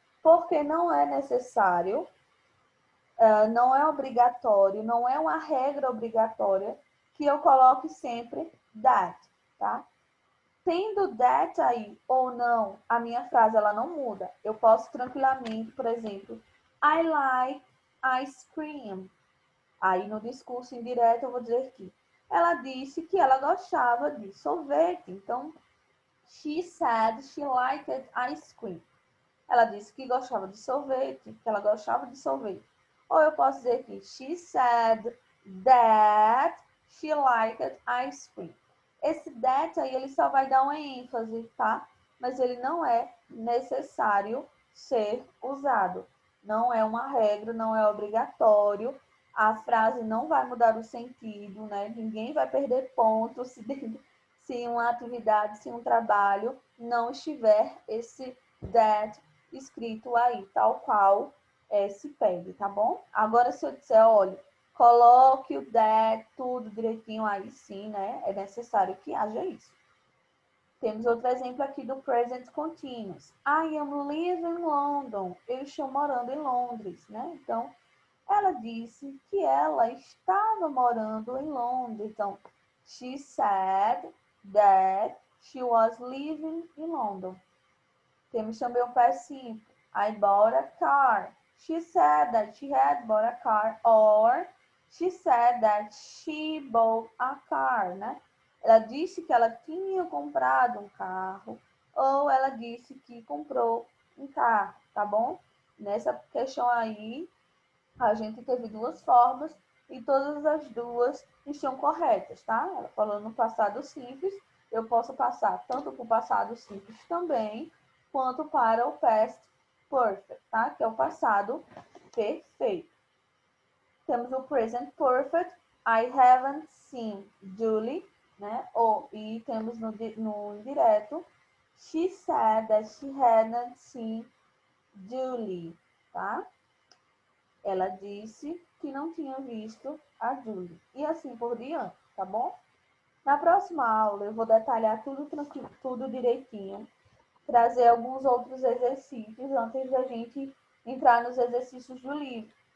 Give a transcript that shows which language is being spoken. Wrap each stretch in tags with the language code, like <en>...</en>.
<pt>Porque não é necessário, não é obrigatório, não é uma regra obrigatória que eu coloque sempre that, tá? Tendo that aí ou não, a minha frase ela não muda. Eu posso tranquilamente, por exemplo,</pt> <en>I like ice cream.</en> <pt>Aí no discurso indireto eu vou dizer que ela disse que ela gostava de sorvete.</pt> <en>Então, she said she liked ice cream.</en> <pt>Ela disse que gostava de sorvete, que ela gostava de sorvete. Ou eu posso dizer que</pt> <en>she said that she liked ice cream.</en> <pt>Esse that aí, ele só vai dar uma ênfase, tá? Mas ele não é necessário ser usado. Não é uma regra, não é obrigatório. A frase não vai mudar o sentido, né? Ninguém vai perder pontos se uma atividade, se um trabalho não estiver esse that escrito aí, tal qual se pede, tá bom? Agora, se eu disser, olha, coloque o that, tudo direitinho aí, sim, né? É necessário que haja isso. Temos outro exemplo aqui do present continuous.</pt> <en>I am living in London.</en> <pt>Eu estou morando em Londres, né? Então, ela disse que ela estava morando em Londres.</pt> <en>Então, she said that she was living in London.</en> <pt>Temos também o past simple.</pt> <en>I bought a car. She said that she had bought a car. Or she said that she bought a car, né?</en> <pt>Ela disse que ela tinha comprado um carro. Ou ela disse que comprou um carro, tá bom? Nessa questão aí, a gente teve duas formas e todas as duas estão corretas, tá? Ela falou no passado simples. Eu posso passar tanto para o passado simples também, quanto para o past perfect, tá? Que é o passado perfeito.</pt> <en>Temos o present perfect. I haven't seen Julie, né?</en> <pt>E temos no indireto.</pt> <en>She said that she hadn't seen Julie, tá?</en> <pt>Ela disse que não tinha visto a Julie. E assim por diante, tá bom? Na próxima aula eu vou detalhar tudo direitinho, trazer alguns outros exercícios antes da gente entrar nos exercícios do livro.</pt>